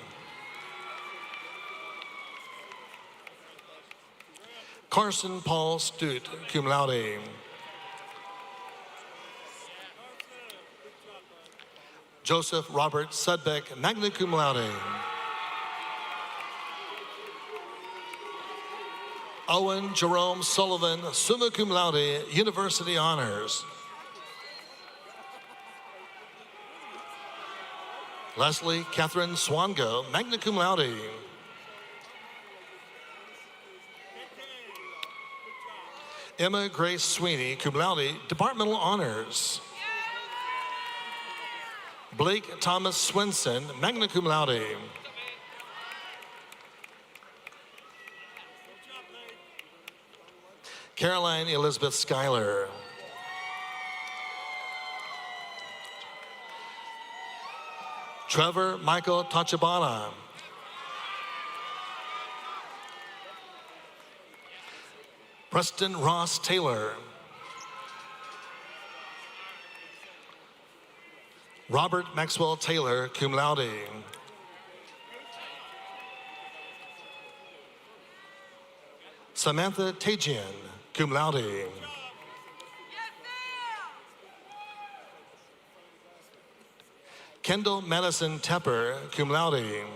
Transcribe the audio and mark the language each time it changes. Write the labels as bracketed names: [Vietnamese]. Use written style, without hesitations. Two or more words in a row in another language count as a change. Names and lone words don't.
[English] Carson Paul Stute, [Latin] cum laude. [English] Joseph Robert Sudbeck, [Latin] magna cum laude. [English] Owen Jerome Sullivan, [Latin] summa cum laude, [English] university honors. Leslie Catherine Swango, [Latin] magna cum laude. [English] Emma Grace Sweeney, [Latin] cum laude, [English] departmental honors. Blake Thomas Swinson, [Latin] magna cum laude. [English] Caroline Elizabeth Schuyler. Trevor Michael Tachibana. Preston Ross Taylor. Robert Maxwell Taylor, [Latin] cum laude. [English] Samantha Tajian, [Latin] cum laude. [English] Kendall Madison Tepper, [Latin] cum laude.